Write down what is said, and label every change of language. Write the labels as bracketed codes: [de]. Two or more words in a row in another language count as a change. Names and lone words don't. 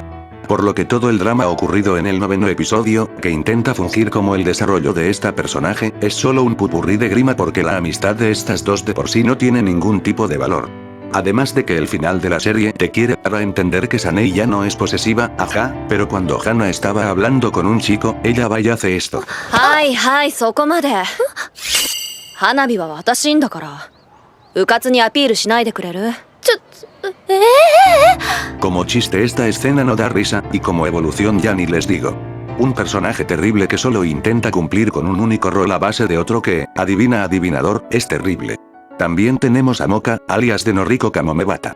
[es] Por lo que todo el drama ocurrido en el 9º episodio, que intenta fungir como el desarrollo de esta personaje, es solo un pupurrí de grima porque la amistad de estas dos de por sí no tiene ningún tipo de valor. Además de que el final de la serie te quiere dar a entender que Sanei ya no es posesiva, ajá, pero cuando Hana estaba hablando con un chico, ella va y hace esto. [ja] はい、そこまで. 花火は私だから. 迂闊にアピールしないでくれる? [es] Como chiste esta escena no da risa, y como evolución ya ni les digo. Un personaje terrible que solo intenta cumplir con un único rol a base de otro que, adivina adivinador, es terrible. También tenemos a Moka, alias de Noriko Kamomebata.